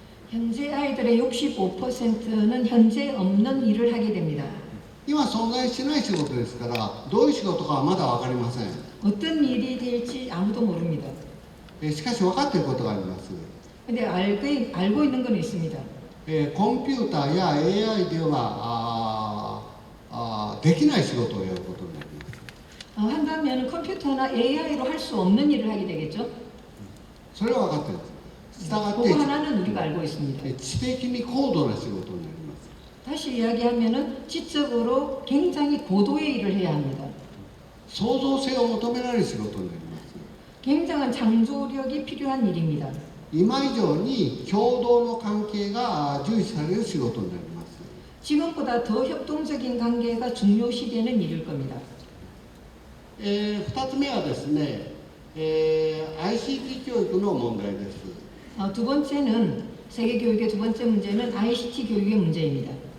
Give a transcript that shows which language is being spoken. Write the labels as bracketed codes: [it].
[ko] 현재 아이들의 65%는 현재 없는 일을 하게 됩니다. [ja] 今存在しない仕事ですから、どういう仕事かはまだ分かりません。 [ko] 어떤 일이 될지 아무도 모릅니다. [ja] しかし分かっていることがあります。 [ko] 근데 알고 있는 건 있습니다. [ja] コンピューターや AI ではできない仕事をやることになります。 [ko] 한다면 컴퓨터나 AI로 할 수 없는 일을 하게 되겠죠. [ja] それは分かっているんです。 [ko] 그거 하나는 우리가 알고 있습니다. [ja] 知的に高度な仕事になります。 [ko] 다시 이야기하면은 지적으로 굉장히 고도의 일을 해야 합니다. [ja] 創造性を求められる仕事になります。 [ko] 굉장한 창조력이 필요한 일입니다. [ja] 今以上に共同の関係が重視される仕事になります。 [ko] 지금보다 더 협동적인 관계가 중요시되는 일일 겁니다. [ja] 2つ目はですね、ICT 教育の問題です。 [ko] 두 번째는 세계 교육의 두 번째 문제는 ICT 교육의 문제입니다.